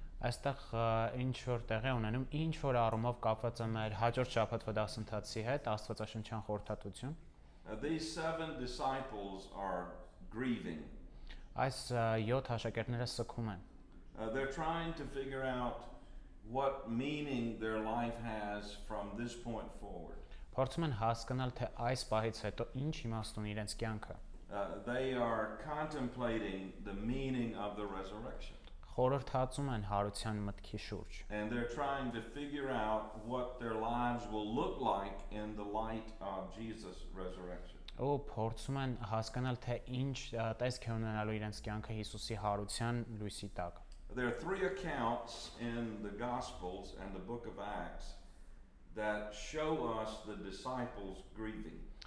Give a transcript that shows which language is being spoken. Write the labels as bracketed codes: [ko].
[hy] Այստեղ ինչ որ տեղի ունենում, ինչ որ առումով կապված է մեր հաջորդ շաբաթվա դասընթացի հետ, աստվածաշնչյան խորհրդատվություն։ [en] These 7 disciples are grieving. [hy] Այս 7 աշակերտները սգում են։ [en] They're trying to figure out what meaning their life has from this point forward. [hy] Փորձում են հասկանալ, թե այս պահից հետո ինչ իմաստ ունի իրենց կյանքը։ [en] They are contemplating the meaning of the resurrection. [hy] Խորհրդածում են հարության մտքի շուրջ։ [en] And they're trying to figure out what their lives will look like in the light of Jesus' resurrection. [hy] Ու փորձում են հասկանալ, թե ինչ տեսք է ունենալու իրենց կյանքը Հիսուսի հարության լույսի տակ։ [en] There are 3 accounts in the Gospels and the book of Acts that show us the disciples grieving.